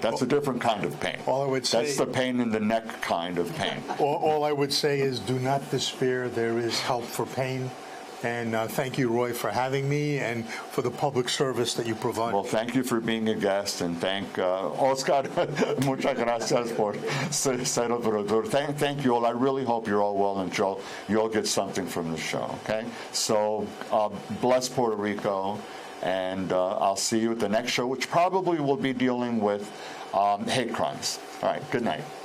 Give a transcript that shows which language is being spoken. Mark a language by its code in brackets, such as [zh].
[en] That's a different kind of pain. All I would say, that's the pain in the neck kind of pain. All I would say is do not despair. There is help for pain. And thank you, Roy, for having me and for the public service that you provide. Well, thank you for being a guest, and thank Oscar. [es] Muchas gracias por ser operador. [en] Thank you all. I really hope you're all well and you all get something from the show. Okay, so bless Puerto Rico, and I'll see you at the next show, which probably will be dealing with hate crimes. All right. Good night.